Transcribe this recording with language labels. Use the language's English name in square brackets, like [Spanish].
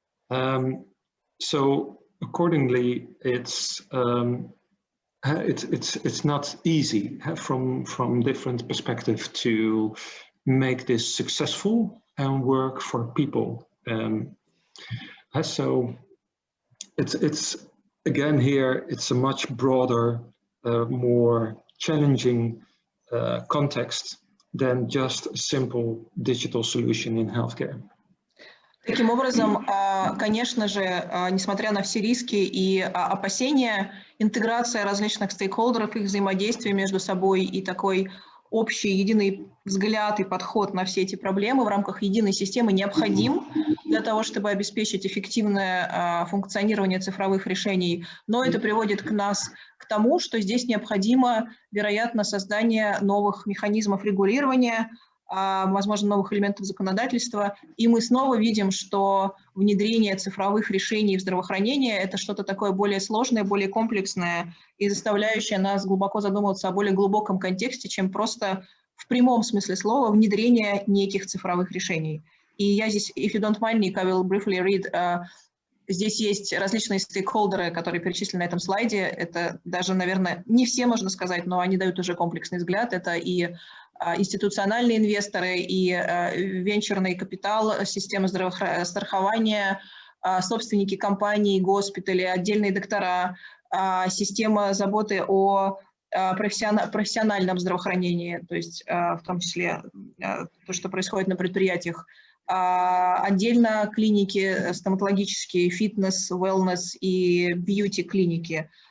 [English] So accordingly, it's not easy from different perspectives to make this successful and work for people. So it's again here, it's a much broader, more challenging context than just a simple digital solution in healthcare. [Russian] Таким образом, конечно же, несмотря на все риски и опасения, интеграция различных стейкхолдеров, их взаимодействие между собой и такой общий единый взгляд и подход на все эти проблемы в рамках единой системы необходим для того, чтобы обеспечить эффективное функционирование цифровых решений. Но это приводит нас к тому, что здесь необходимо, вероятно, создание новых механизмов регулирования, возможно, новых элементов законодательства. И мы снова видим, что внедрение цифровых решений в здравоохранении – это что-то такое более сложное, более комплексное и заставляющее нас глубоко задумываться о более глубоком контексте, чем просто в прямом смысле слова внедрение неких цифровых решений. И я здесь, [English] if you don't mind, Nick, I will briefly read. [Russian] Здесь есть различные стейкхолдеры, которые перечислены на этом слайде. Это даже, наверное, не все, можно сказать, но они дают уже комплексный взгляд. Это и институциональные инвесторы, и венчурный капитал, система страхования, собственники компаний, госпитали, отдельные доктора, система заботы о профессиональном здравоохранении, то есть в том числе то, что происходит на предприятиях, отдельно клиники стоматологические, фитнес, wellness и бьюти-клиники.